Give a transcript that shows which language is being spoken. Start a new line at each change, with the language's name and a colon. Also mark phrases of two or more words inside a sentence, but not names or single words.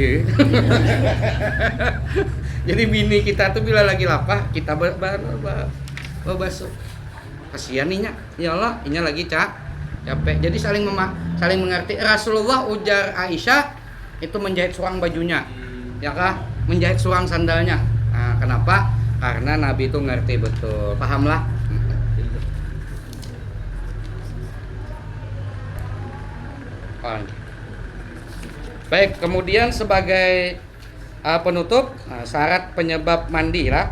Banjar: Jadi bini kita tuh bila lagi lapah, kita basuh. Kasihan inya, ya Allah, inya lagi capek.
Indonesian: Jadi saling mengerti.
Banjar: Rasulullah ujar Aisyah itu menjahit surang bajunya, ya kah? Menjahit surang sandalnya.
Indonesian: Kenapa? Karena Nabi itu ngerti betul, pahamlah. Baik, kemudian sebagai penutup, syarat penyebab mandi lah.